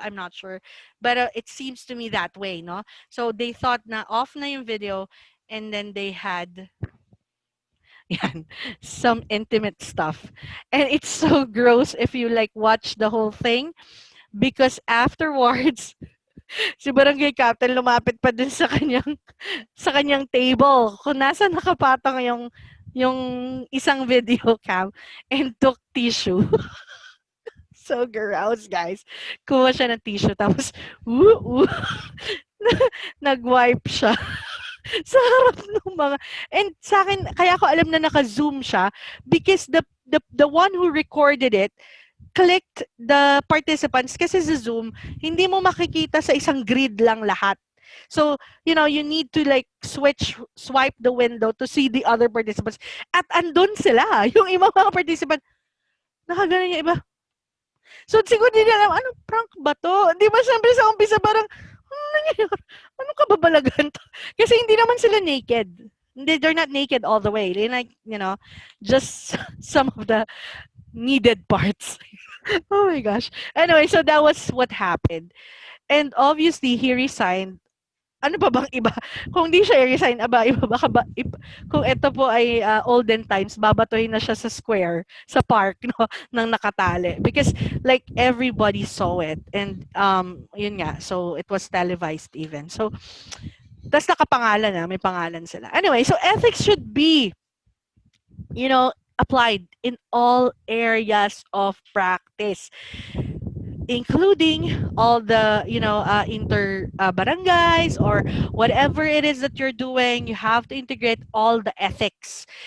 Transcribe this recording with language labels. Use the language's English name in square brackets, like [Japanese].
[English] I'm not sure, but it seems to me that way, no? So they thought na off na yung video, and then they had yan, some intimate stuff, and it's so gross if you like watch the whole thing, because afterwards [Filipino] si barangay captain lumapit pa din sa kanyang table kung nasa nakapatong yung isang video cam [English] and took tissue. So gross, guys. [Filipino] Kuha siya ng tissue tapos nag-wipe siya sa harap ng mga, and sa akin kaya ko alam na naka-zoom siya [English] because the one who recorded it clicked the participants [Filipino] kasi sa Zoom hindi mo makikita sa isang grid lang lahat. [English] So, you need to like swipe the window to see the other participants. [Filipino] At andun sila. Yung ibang mga participant, nakaganon yung iba. So, siguro hindi alam, ano, prank ba to? Di ba, siyempre sa umpisa parang, ano kababalagan to? Kasi hindi naman sila naked. [English] They're not naked all the way. They like, just some of the needed parts. Oh my gosh. Anyway, so that was what happened. And obviously, he resigned. [Filipino] Ano pa bang iba? Kung di siya i-resign, iba baka kung ito po ay olden times, babatuhin na siya sa square, sa park, no, ng nakatali. [English] Because like everybody saw it. [Filipino] And yun nga, [English] so it was televised even. [Filipino] So, tas nakapangalan na, may pangalan sila. [English] Anyway, so ethics should be, applied in all areas of practice, including all the inter barangays or whatever it is that you're doing. You have to integrate all the ethics.